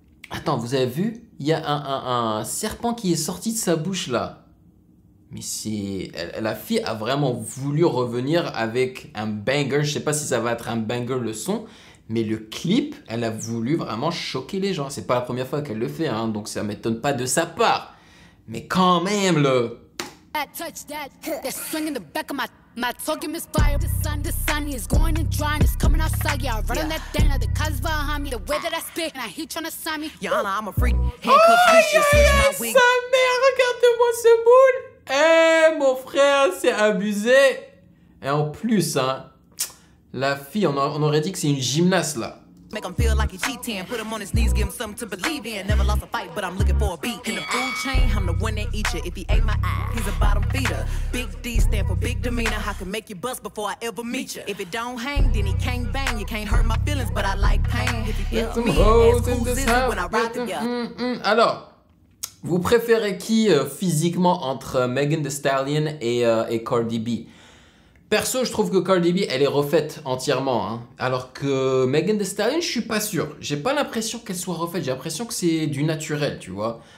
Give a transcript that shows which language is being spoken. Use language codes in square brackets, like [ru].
[fr] Attends, vous avez vu? Il y a un serpent qui est sorti de sa bouche là. Mais c'est... La fille a vraiment voulu revenir avec un banger. Je sais pas si ça va être un banger le son. Mais le clip, elle a voulu vraiment choquer les gens. C'est pas la première fois qu'elle le fait. Hein, donc ça m'étonne pas de sa part. Mais quand même le... [en] Touch that, that swing in the back of my talking is fire. The sun is going and drying. It's coming outside. Yeah, I run on that thing. The cuz behind me. The way that I spit, and he tryna sign me. Your Honor, I'm a freak. Handcuffs, vicious, switch my wig. [fr] Sa mère, regardez-moi ce boule. Eh, mon frère, c'est abusé. Et en plus, hein, la fille, on aurait dit que c'est une gymnaste là. [en] Make him feel like he cheating. Put him on his knees, give him something to believe in. Never lost a fight, but I'm looking for a beat. In the food chain, I'm the one that eat you. If he ate my eye, he's a bottom feeder. Big D stand for big demeanor. I can make you bust before I ever meet you. If it don't hang, then he can't bang. You can't hurt my feelings, but I like pain. If you feel me, ask who's is it when I ride together. [fr] Alors, vous préférez qui physiquement entre Megan Thee Stallion et Cardi B? Perso, je trouve que Cardi B, elle est refaite entièrement. Hein. Alors que Megan Thee Stallion, je suis pas sûr. J'ai pas l'impression qu'elle soit refaite. J'ai l'impression que c'est du naturel, tu vois.